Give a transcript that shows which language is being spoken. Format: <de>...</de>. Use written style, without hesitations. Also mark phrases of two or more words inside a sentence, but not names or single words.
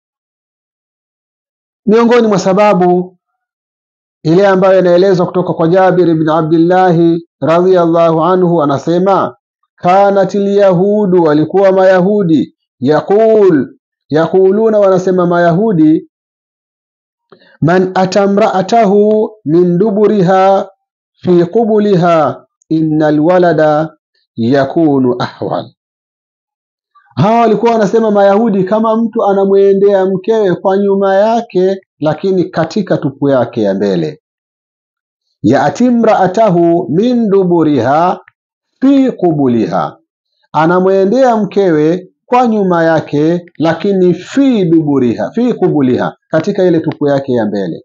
<sw>Miongoni mwa sababu ile ambayo inaelezwa kutoka kwa Jabir ibn Abdullah</sw> <ar>رضي الله عنه,</ar> <sw>anasema</sw> <ar>كانت اليهود,</ar> <sw>walikuwa mayahudi, yaquluna, wanasema mayahudi,</sw> <ar>من أتى امرأته من دبرها في قبلها إن الولد يكون أحول.</ar> <sw>Hawa walikuwa wanasema mayahudi, kama mtu anamwendea mkewe kwa nyuma yake lakini katika tupu yake ya mbele,</sw> <ar>يأتي امرأته من دبرها في قبلها,</ar> <sw>anamwendea mkewe kwa nyuma yake lakini</sw> <ar>في قبلها,</ar> <sw>katika ile tupu yake ya mbele.</sw>